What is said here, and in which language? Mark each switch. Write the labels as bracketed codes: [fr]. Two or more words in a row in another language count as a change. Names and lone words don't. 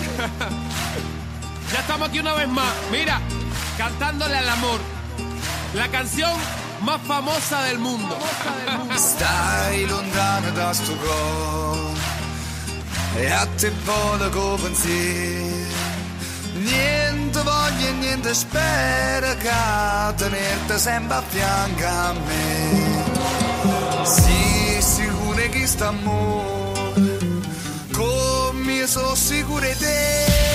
[es] Ya estamos aquí una vez más. Mira, cantándole al amor. La canción más famosa del mundo. [it] Stai lontano da sto cor e a te poco pensiero. Niente voglio e niente spero che tenerti sempre a fianco a me. Sì, sicuro che sta amore come sono sicuro di te.